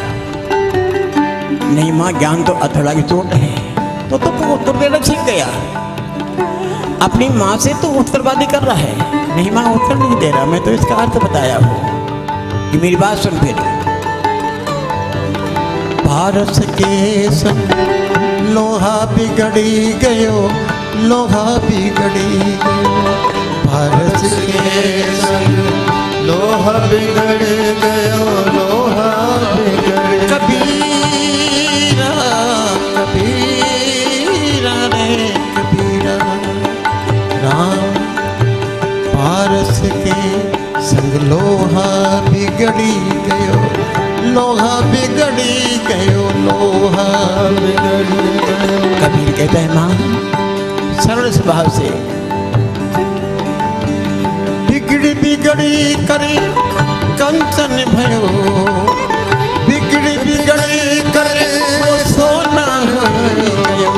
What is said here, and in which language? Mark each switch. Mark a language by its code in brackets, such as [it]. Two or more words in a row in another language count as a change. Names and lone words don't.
[hi] नहीं माँ, ज्ञान तो अथड़ा की चोट है। तो उत्तर देना सीख गया। अपनी माँ से तो उत्तरवादी कर रहा है। नहीं माँ, उत्तर नहीं दे रहा, मैं तो इसका अर्थ बताया हूँ कि मेरी बात सुन फिर। पारस के संग लोहा बिगड़ी गयो, लोहा बिगड़ी गयो। पारस के संग लोहा बिगड़ गयो, लोहा बिगड़। कबीरा कबीरा रे कबीरा, राम पारस के संग लोहा बिगड़ी गयो, लोहा बिगड़ी गयो, लोहा बिगड़ी गयो। कबीर कहता है, माँ सरल स्वभाव से बिगड़ी बिगड़ी करे कंचन भयो, बिगड़ी बिगड़ी करे सोना भयो।